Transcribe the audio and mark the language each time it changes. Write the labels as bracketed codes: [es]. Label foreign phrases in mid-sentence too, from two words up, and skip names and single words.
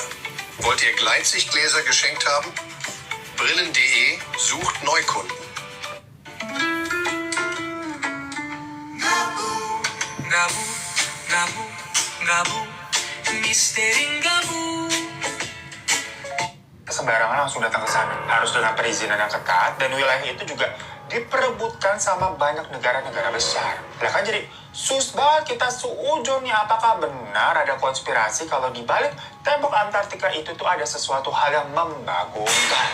[de] Wollt ihr Gleitsichtgläser geschenkt haben? Brillen.de sucht Neukunden. [id] Gabu, gabu, gabu, misteri gabu. Sembarangan langsung datang ke sana. Harus dengan perizinan yang ketat dan wilayah itu juga diperebutkan sama banyak negara-negara besar. Lah kan jadi sus banget kita suujon nih, apakah benar ada konspirasi kalau di balik tembok Antartika itu tuh ada sesuatu hal yang membagongkan.